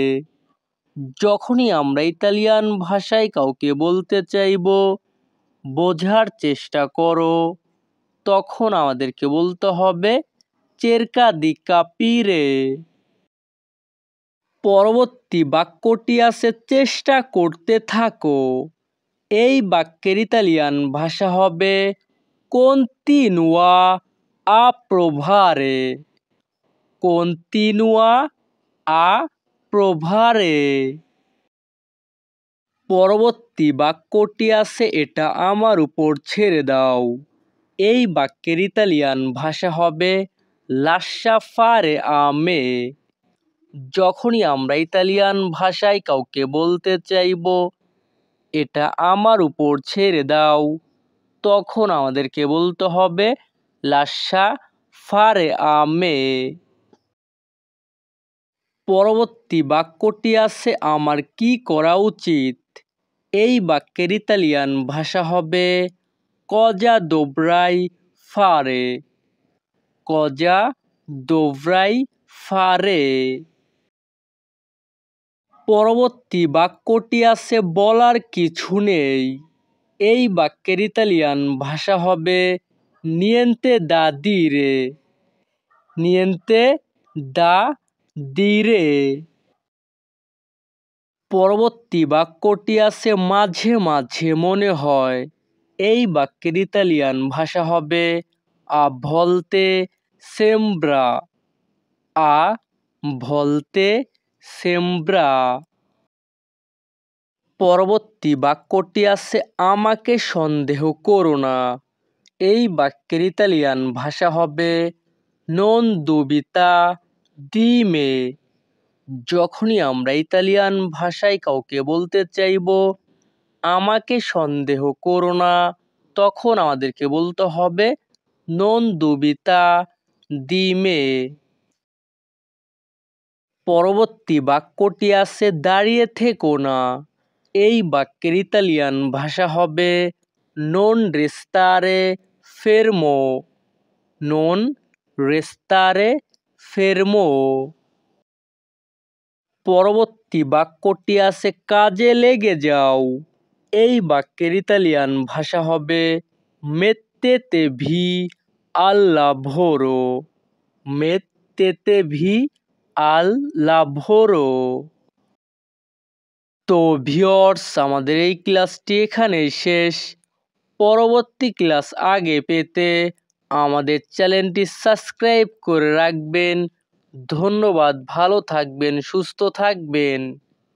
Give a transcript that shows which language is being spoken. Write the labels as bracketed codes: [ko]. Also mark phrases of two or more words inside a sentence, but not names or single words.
[bn] যখনই আমরা ইতালিয়ান ভাষায় কাউকে বলতে চাইব বোঝার চেষ্টা করো, তখন আমাদেরকে বলতে হবে [it] cerca di capire. [bn] পরবর্তী বাক্যটি আছে চেষ্টা করতে থাকো। এই বাক্যের ইতালিয়ান ভাষা হবে [it] continua a provare। continua a provare। [bn] পরবর্তী বাক্যটি আছে এটা আমার উপর ছেড়ে দাও। এই বাক্যের ইতালিয়ান ভাষা হবে [it] lascia fare a me। [bn] যখনই আমরা ইতালিয়ান ভাষায় কাউকে বলতে চাইব এটা আমার উপর ছেড়ে দাও, তখন আমাদেরকে বলতে হবে [it] lascia fare a me। [bn] পরবর্তী বাক্যটি আছে আমার কি করা উচিত। এই বাক্যের ইতালিয়ান ভাষা হবে [it] cosa dovrai fare। cosa dovrai fare। [bn] পরবর্তী বাক্যটি আছে বলার কিছু নেই। এই বাক্যের ইতালিয়ান ভাষা হবে [it] niente da dire। niente da dire। [bn] পরবর্তী বাক্যটি আছে মাঝে মাঝে মনে হয়। এই বাক্যের ইতালিয়ান ভাষা হবে [it] a volte sembra। a volte sembra। [bn] পরবর্তী বাক্যটি আছে আমাকে সন্দেহ করো না। এই বাক্যের ইতালিয়ান ভাষা হবে [it] non dubita di me। [bn] যখনই আমরা ইতালিয়ান ভাষায় কাউকে বলতে চাইব আমাকে সন্দেহ করো না, তখন আমাদেরকে বলতে হবে [it] non dubita di me। [bn] পরবর্তী বাক্যটি আছে দাঁড়িয়ে থেকো না। এই বাক্যের ইতালিয়ান ভাষা হবে [it] non restare fermo। non restare fermo। [bn] পরবর্তী বাক্যটি আছে কাজে লেগে যাও। এই বাক্যের ইতালিয়ান ভাষা হবে [it] mettetevi al lavoro। mettetevi al lavoro। [bn] তো ভিউয়ার্স, আমাদের এই ক্লাসটি এখানেই শেষ। পরবর্তী ক্লাস আগে পেতে আমাদের চ্যানেলটি সাবস্ক্রাইব করে রাখবেন। ধন্যবাদ, ভালো থাকবেন, সুস্থ থাকবেন।